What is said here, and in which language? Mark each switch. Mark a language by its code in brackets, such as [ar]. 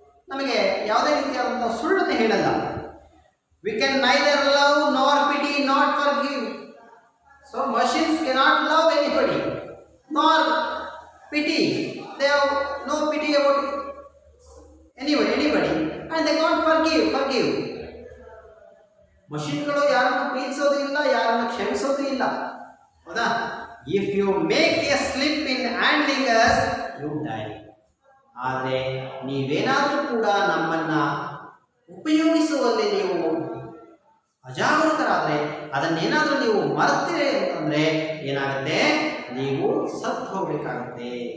[kn] ನಮಗೆ ಯಾವುದೇ ರೀತಿಯಾದಂಥ ಸುಳ್ಳನ್ನು ಹೇಳಲ್ಲ. [en] We can neither love nor pity nor forgive. So machines cannot love anybody nor pity. They have no pity about anybody and they can't forgive. [kn] ಮಷೀನ್ಗಳು ಯಾರನ್ನು ಪ್ರೀತಿಸೋದು ಇಲ್ಲ, ಯಾರನ್ನು ಕ್ಷಮಿಸೋದು ಇಲ್ಲ, ಹೌದಾ? [en] If you make a slip in handling us you die. [kn] ಆದರೆ ನೀವೇನಾದರೂ ಕೂಡ ನಮ್ಮನ್ನ ಉಪಯೋಗಿಸುವಲ್ಲಿ ನೀವು ಅಜಾಗರೂಕರಾದರೆ, ಅದನ್ನೇನಾದರೂ ನೀವು ಮರೆತೀರಿ ಅಂತಂದ್ರೆ ಏನಾಗುತ್ತೆ, ನೀವು ಸತ್ತು ಹೋಗಬೇಕಾಗುತ್ತೆ.